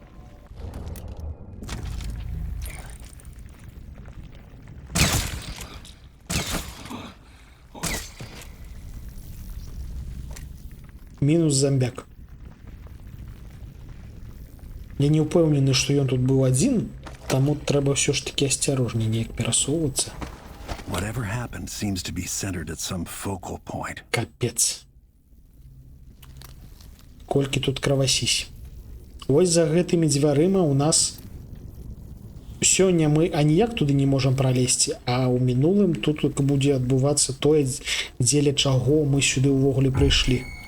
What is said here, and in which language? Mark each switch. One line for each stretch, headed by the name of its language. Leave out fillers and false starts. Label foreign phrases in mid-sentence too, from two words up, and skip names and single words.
Belarusian: Мінус зомбяк. Я не ўпэўнены, што ён тут быў адзін, таму трэба ўсё ж такі асцярожней неяк перасоўвацца.
English: Whatever happened seems to be centered at some focal point.
Belarusian: Капец. Колькі тут кровасісь. Вось за гэтымі дзвярыма у нас сёння мы аніяк туды не можам пралезці, а ў мінулым тут будзе адбывацца тое, дзеля чаго мы сюды ўвогуле прыйшлі.